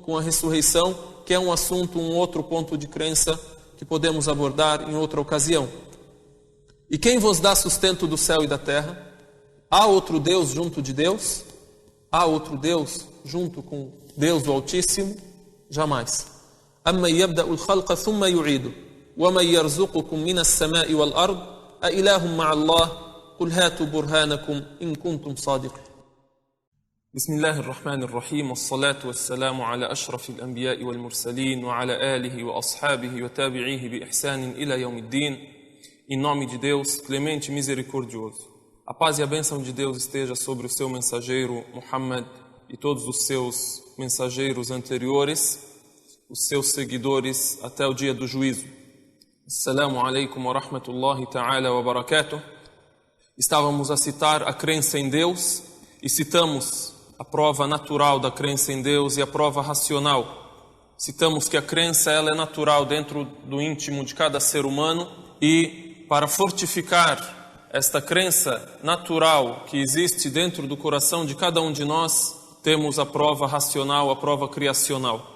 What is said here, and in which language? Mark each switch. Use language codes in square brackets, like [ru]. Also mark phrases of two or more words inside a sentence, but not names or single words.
[pt] Com a ressurreição, que é um assunto, um outro ponto de crença que podemos abordar em outra ocasião. E quem vos dá sustento do céu e da terra? Há outro Deus junto de Deus? Há outro Deus junto com Deus o Altíssimo? Jamais. [ar] أَمَّنْ يَبْدَأُ الْخَلْقَ ثُمَّ يُعِيدُهُ وَمَنْ يَرْزُقُكُم مِّنَ السَّمَاءِ وَالْأَرْضِ أَإِلَٰهٌ مَّعَ اللَّهِ قُلْ هَاتُوا بُرْهَانَكُمْ إِن كُنتُمْ صَادِقِينَ. بسم الله الرحمن الرحيم والصلاة والسلام على أشرف الأنبياء والمرسلين وعلى آله وأصحابه وتابعيه بإحسان إلى يوم الدين. [pt] Em nome de Deus, clemente e misericordioso. A paz e a bênção de Deus esteja sobre o seu mensageiro Muhammad e todos os seus mensageiros anteriores, os seus seguidores até o dia do juízo. [ar] السلام عليكم ورحمة الله تعالى وبركاته. [pt] Estávamos a citar a crença em Deus e citamos a prova natural da crença em Deus e a prova racional. Citamos que a crença ela é natural dentro do íntimo de cada ser humano e para fortificar esta crença natural que existe dentro do coração de cada um de nós, temos a prova racional, a prova criacional.